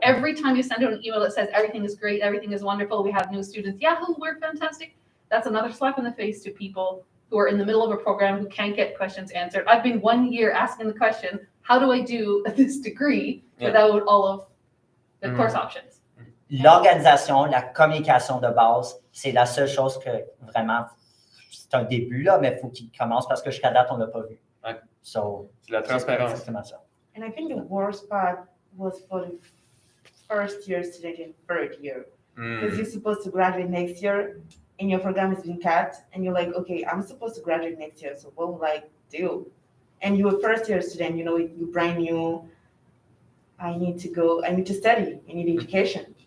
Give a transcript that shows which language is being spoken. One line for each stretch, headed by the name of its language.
English: Every time you send out an email that says everything is great, everything is wonderful, we have new students, yahoo, we're fantastic. That's another slap in the face to people who are in the middle of a program who can't get questions answered. I've been 1 year asking the question, how do I do this degree without all of the course options?
French: L'organisation, la communication de base, c'est la seule chose que vraiment, c'est un début, là, mais il faut qu'il commence parce que jusqu'à date, on ne l'a pas vu. Ouais.
English: So,
French: C'est la transparence. exactement ça.
English: And I think the worst part was for the first year student and third year. Because you're supposed to graduate next year and your program is being cut and you're like, okay, I'm supposed to graduate next year, so what will I do? And you're a first year student, you're brand new. I need to study, I need education.